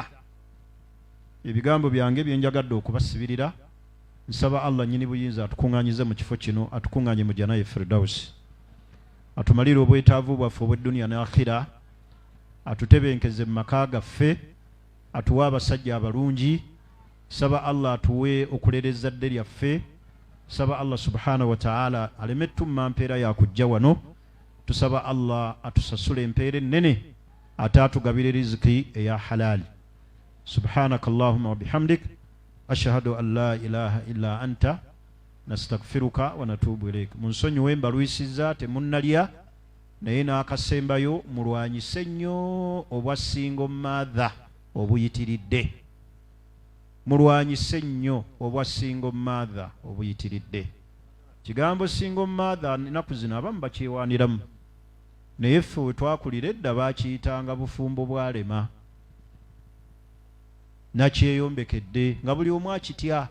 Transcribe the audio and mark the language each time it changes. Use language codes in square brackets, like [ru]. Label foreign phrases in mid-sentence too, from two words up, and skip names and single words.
[lg] Ebigambo byange byenjagadde okubasibirira, nsaba Allah nnyini buyinza atukuŋŋaanyize mu kifo kino, atukuŋŋaanye mu Jannah Firdausi, atumalire obwetaavu bwaffe obw'edduniya n'akhira, atutebenkeze mu maka gaffe, atuwe abasajja abalungi. Saba Allah atuwe okulera ezzadde lyaffe. Saba Allah [ar] سبحانه وتعالى [lg] aleme tumma mpeera yakujja wano. Tusaba Allah atusasule empeera ennene, ate atugabire riziki eya halali. [ar] سبحانك اللهم وبحمدك أشهد أن لا إله إلا أنت نستغفرك ونتوب إليك. [lg] Munsonyiwe mbalwisizza temunnalya, naye n'akasembayo mulwanyise nnyo obwa [en] single mother [lg] obuyitiridde. Mulwanyise nnyo obwa [en] single mother [lg] obuyitiridde. Kigambo [en] single mother [lg] ennaku zino abamu bakyewaaniramu, naye ffe we twakulira edda baakiyitanga bufumbo bwalema, nakyeyombekedde nga buli omu akitya.